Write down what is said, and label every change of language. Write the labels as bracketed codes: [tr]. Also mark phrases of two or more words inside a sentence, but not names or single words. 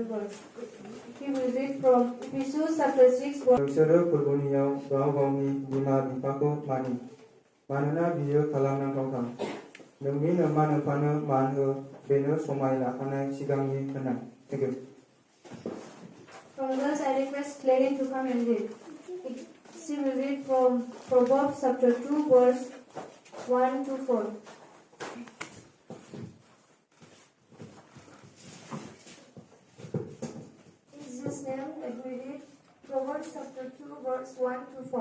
[en] He will read from Ephesians chapter 6 verse [brx] नोंसोरो फोरबोनियाव गाव गावनि बिमा बिफाखौ मानि मानोना बियो खालामनांथाव नोंनि नोमा नोम्फानो मान हो बेनो समाय लाखानाय सिगांनि होनाय [en] Thank you. From those I request Clary to come and read. She will read from Proverbs chapter 2 verse 1 to 4. In Jesus' name, let me read Proverbs chapter 2 verse 1 to 4.